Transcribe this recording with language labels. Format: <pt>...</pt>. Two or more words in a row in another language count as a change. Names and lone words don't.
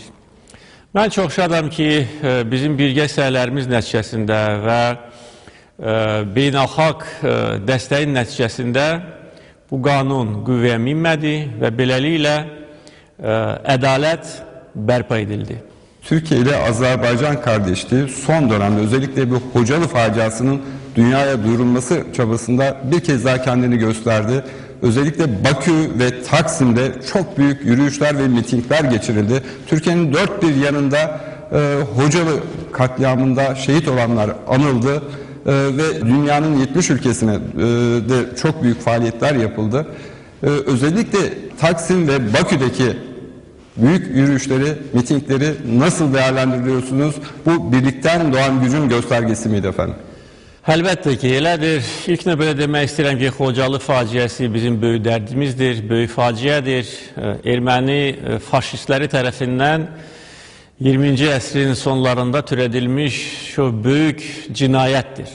<az>Mən çox şadam ki, bizim birgə səylərimiz nəticəsində və beynəlxalq dəstəyin nəticəsində bu qanun qüvvəyə minmədi və beləliklə ədalət bərpa edildi.</az> <tr>Türkiye ile Azerbaycan kardeşliği son dönemde özellikle bu Hocalı faciasının dünyaya duyurulması çabasında bir kez daha kendini gösterdi. Özellikle Bakü ve Taksim'de çok büyük yürüyüşler ve mitingler geçirildi. Türkiye'nin dört bir yanında Hocalı katliamında şehit olanlar anıldı ve dünyanın 70 ülkesine de çok büyük faaliyetler yapıldı. Özellikle Taksim ve Bakü'deki büyük yürüyüşleri, mitingleri nasıl değerlendiriyorsunuz? Bu birlikten doğan gücün göstergesi miydi efendim?</tr> <az>Əlbəttə ki, elədir. İlk növbədə demək istəyirəm ki, Xocalı faciəsi bizim böyük dərdimizdir, böyük faciədir. Erməni faşistləri tərəfindən 20-ci əsrin sonlarında türədilmiş şu böyük cinayətdir.</az>